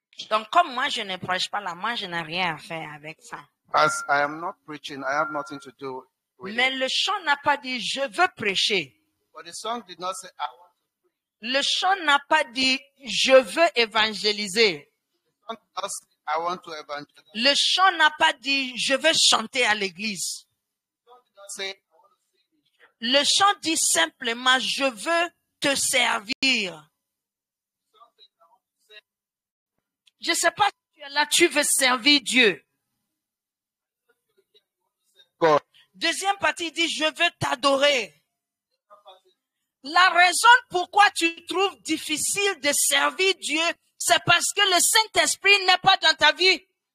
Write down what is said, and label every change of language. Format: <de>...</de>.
<fr>Donc, comme moi, je ne prêche pas là, moi, je n'ai rien à faire avec ça.</fr> <en>as I am not preaching, I have nothing to do with</en> <fr>Mais</fr> <en>it.</en> <fr>le chant n'a pas dit, je veux prêcher.</fr> <en>But the song did not say, I want to.</en> <fr>Le chant n'a pas dit, je veux évangéliser.</fr> <en>The song did not say, I want to evangelize.</en> <fr>Le chant n'a pas dit, je veux chanter à l'église.</fr> <en>The song did not say, I want to sing in church.</en> <fr>Le chant dit simplement, je veux te servir.</fr> <en>The song says, I want to</en> <fr>Je ne sais pas si tu es là, tu veux servir Dieu.</fr> <en>God.</en> <fr>Deuxième partie, il dit, je veux t'adorer. La raison pourquoi tu trouves difficile de servir Dieu, c'est parce que le Saint-Esprit n'est pas dans ta vie.</fr>